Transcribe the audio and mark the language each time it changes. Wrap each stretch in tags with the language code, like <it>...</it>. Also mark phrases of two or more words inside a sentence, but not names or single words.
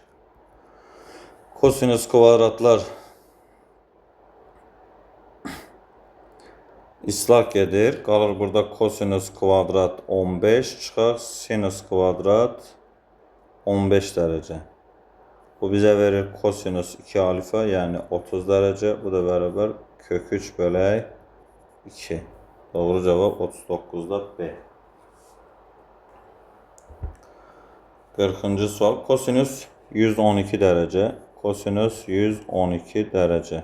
<az>Kosinüs kvadratlar İslah gedir. Qalır burada kosinüs kvadrat 15 çıxaq sinüs kvadrat 15 dərəcə.</az> <tr>Bu bize verir kosinüs 2 alfa, yani 30 derece. Bu da beraber kök 3 bölü 2. Doğru cevap 39'da B. 40. sual. Kosinüs 112 derece. Kosinüs 112 derece.</tr>